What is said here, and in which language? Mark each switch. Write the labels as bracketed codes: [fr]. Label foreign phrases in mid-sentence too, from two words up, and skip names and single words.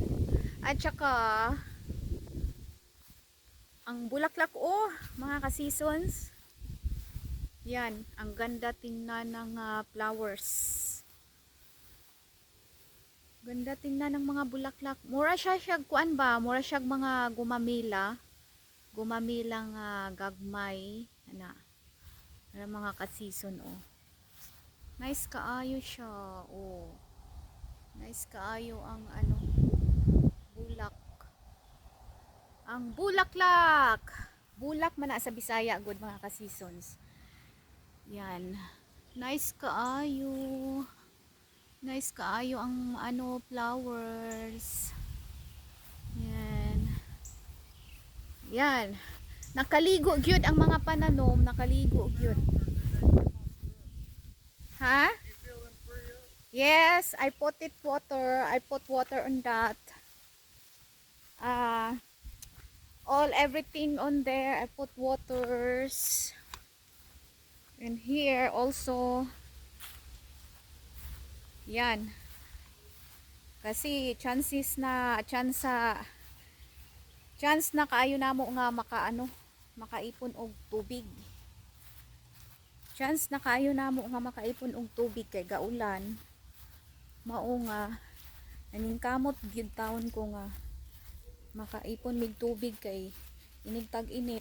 [tl] At saka ang bulaklak, oh, mga ka-seasons. Yan, ang ganda tingnan ng flowers. Ganda tingnan ng mga bulaklak. [ceb] Mura siya kuan ba? Mura siya mga gumamila. Gumamilang gagmay. Mga ka-season, oh. Nice kaayo siya, oh. Nice kaayo ang bulak. [tl] Ang bulaklak. [ceb] Bulak man na sa Bisaya, good mga ka-seasons. Yan. Nice kaayo. Nice kaayo ang flowers. [tl] Yan. Yan. [ceb] Nakaligo gyud ang mga pananom, nakaligo gyud. Ha? [en] Yes, I put water. I put water on that. Everything on there, I put waters. And here also. [ceb] Yan. Kasi chance na kaayo namo nga makaipon og tubig. Chance na kaayo namo nga makaipon og tubig kay gaulan. Mao nga naningkamot gyud taon ko nga makaipon mig tubig kay inig tag-init.